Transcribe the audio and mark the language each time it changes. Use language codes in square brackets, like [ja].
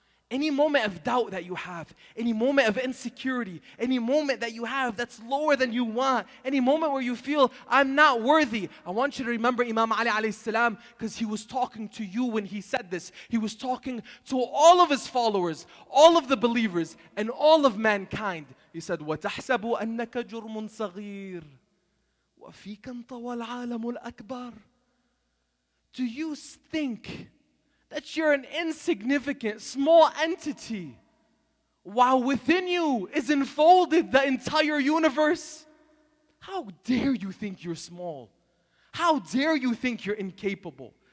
[en] Any moment of doubt that you have, any moment of insecurity, any moment that you have that's lower than you want, any moment where you feel, I'm not worthy, I want you to remember Imam Ali alayhi salam, because he was talking to you when he said this. He was talking to all of his followers, all of the believers, and all of mankind. He said, [ar] وَتَحْسَبُ أَنَّكَ جُرْمٌ صَغِيرٌ وَفِيكَ انْطَوَى الْعَالَمُ الْأَكْبَرُ. [en] Do you think that you're an insignificant, small entity, while within you is enfolded the entire universe? How dare you think you're small? How dare you think you're incapable?